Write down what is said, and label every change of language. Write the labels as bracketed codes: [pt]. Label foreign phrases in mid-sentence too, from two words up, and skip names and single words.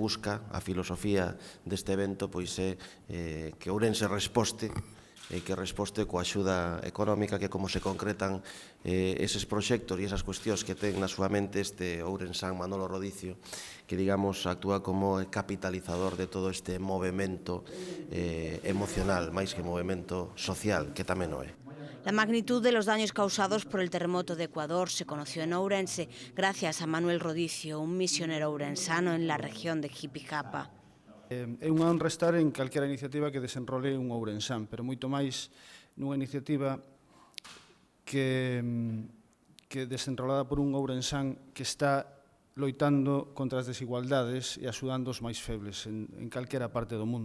[gl] busca, a filosofía deste evento, pois é que Ourense resposte e que resposte coa axuda económica, que como se concretan eses proxectos e esas cuestións que ten na súa mente este ourensán Manolo Rodicio, que, digamos, actúa como capitalizador de todo este movemento emocional, máis que movemento social, que tamén o é. [es] La magnitud de los daños causados por el terremoto de Ecuador se conoció en Ourense gracias a Manuel Rodicio, un misionero ourensano en la región de Jipijapa. [gl] É unha honra estar en calquera iniciativa que desenrole un ourensán, pero moito máis nunha iniciativa que desenrolada por un ourensán que está loitando contra as desigualdades e axudando os máis febles en calquera parte do mundo.